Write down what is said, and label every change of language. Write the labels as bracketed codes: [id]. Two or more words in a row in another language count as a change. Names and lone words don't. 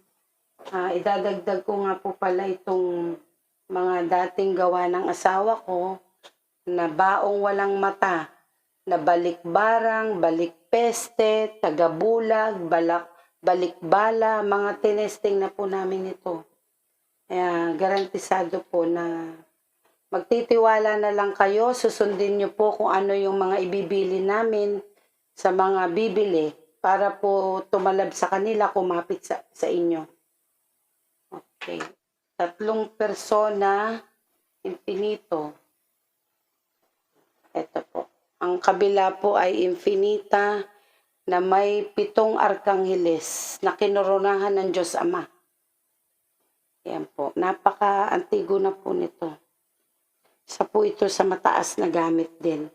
[tl] Idadagdag ko nga po pala itong mga dating gawa ng asawa ko na baong walang mata, na balikbarang, balikpeste, tagabulag, balikbala, mga tinesting na po namin ito. Kaya garantisado po na magtitiwala na lang kayo, susundin nyo po kung ano yung mga ibibili namin sa mga bibili para po tumalab sa kanila, kumapit sa inyo. Okay. 3 persona, infinito. Ito po. Ang kabila po ay infinita na may 7 arkangheles na kinoronahan ng Diyos Ama. Yan po. Napaka-antigo na po nito. Isa po ito sa mataas na gamit din.